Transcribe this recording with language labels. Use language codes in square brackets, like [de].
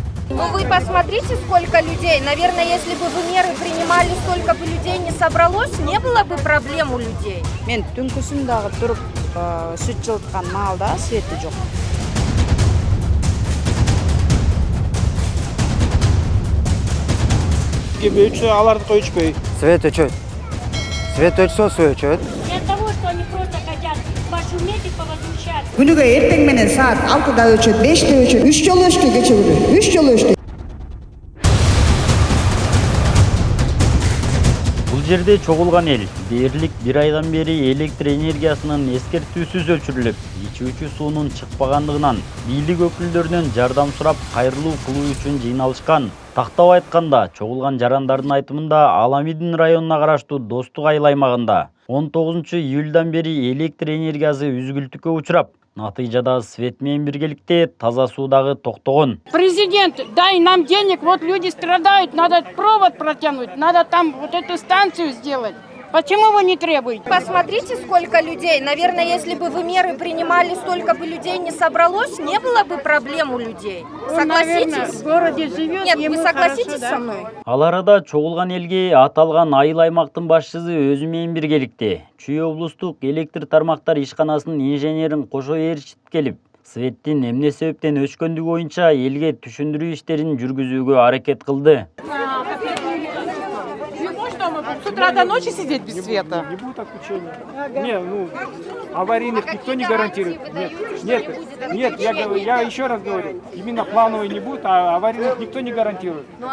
[ru] Ну вы посмотрите, сколько людей. Наверное, если бы вы меры принимали, столько бы людей не собралось, не было бы проблем у людей. [ky] Мен түнкүсүн дагы туруп сүт жылыткан маалда свети жок. Өчсө алардыкы өчпөй. Свет өчөт. Свет өчсө суу өчөт. [ru] Для того, что они просто хотят пошуметь и повозмущаться. [ky] Күнүгө эртең менен саат 6да өчөт, 5те өчөт, 3 жолу өчтү кечээ. 3 жолу өчтү. Бул жерде чогулган эл дээрлик 1 айдан бери электр энергиясынын эскертүүсүз өчүрүлүп, ичүүчү суунун чыкпагандыгынан бийлик өкүлдөрүнөн жардам сурап кайрылуу кылуу үчүн жыйналышкан. Тактап айтканда, чогулган жарандардын айтымында Аламидин районуна караштуу Достук айыл аймагында 19-июлдан бери электр энергиясы үзгүлтүккө учурап, натыйжада свет менен биргеликте таза суу дагы токтогон. [ru] Президент, дай нам денег, вот люди страдают, надо провод протянуть, надо там вот эту станцию сделать. Почему вы не требуете? Посмотрите, сколько людей. Наверное, если бы вы меры принимали, столько бы людей не собралось, не было бы проблем у людей. Согласитесь? Наверное, в городе живет, Нет, ему вы согласитесь хорошо, да? со мной? [ky] Ал арада чогулган элге аталган айыл аймактын башчысы өзү менен биргеликте Чүй облустук электр тармактар ишканасынын инженерин кошо ээрчитип келип, светтин эмне себептен өчкөндүгү боюнча элге түшүндүрүү иштерин жүргүзүүгө аракет кылды. [ru] С утра до ночи сидеть без света? Не будет отключения. Не, аварийных никто не гарантирует. Нет, я еще раз говорю, именно плановый не будет, а аварийных никто не гарантирует.